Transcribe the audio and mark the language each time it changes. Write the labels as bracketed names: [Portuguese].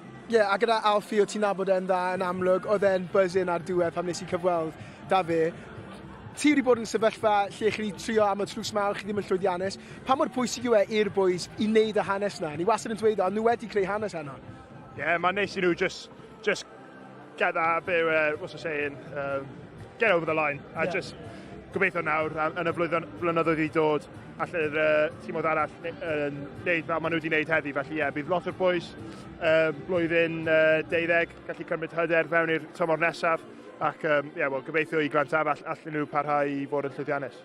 [Welsh] Ie, a gyda Alfie o ti'n nabod e'n dda yn amlwg, oedd e'n buzzing ar diwedd pam nes I cyfweld da fe. Ti wedi bod yn sefyllfa lle chi wedi trio am y tlws mawr, chi ddim yn llwyddiannus. Pa mor pwysig yw i'r boys I wneud y hanes na? Ni wastad yn dweud o, nhw wedi creu hanes heno. Ie, mae'n neis I nhw [English] just get that bit where, what's the saying, get over the line. [Welsh] A just gobeithio nawr yn y flynyddoedd I dod, allu'r tîmoedd arall wneud fel maen nhw wedi wneud heddi. Felly bydd lot o'r boys blwyddyn 12 gallu cymryd hyder fewn i'r tymor nesaf. ac gobeithio I Glantaf allan nhw parhau I fod yn llwyddiannus.